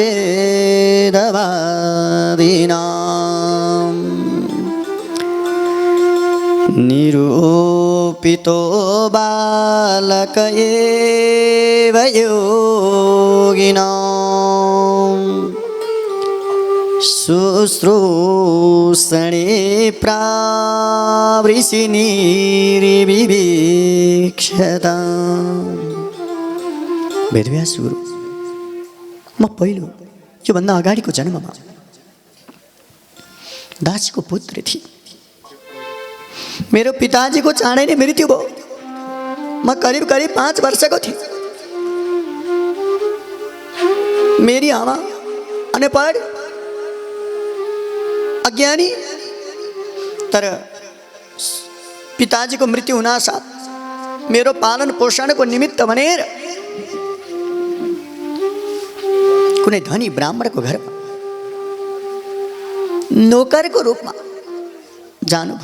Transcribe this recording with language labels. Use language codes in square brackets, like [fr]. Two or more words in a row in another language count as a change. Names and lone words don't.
[sa] वेदवादिनां निरूपितो बालक एव योगिनां शुश्रूषणे प्रावृषि निर्विवीक्षता। [ne] वेदव्यास गुरु, म पहिलो योभन्दा अगाडिको जन्ममा दासीको पुत्र थिएँ। मेरो पिताजीको चाँडै नै मृत्यु भयो। म करिब 5 वर्षको थिएँ। मेरी आमा अनपढ, अज्ञानी, तर पिताजीको मृत्यु हुनासाथ मेरो पालन पोषणको निमित्त भनेर कुनै धनी ब्राह्मणको घरमा नोकरको रूपमा जानुभयो।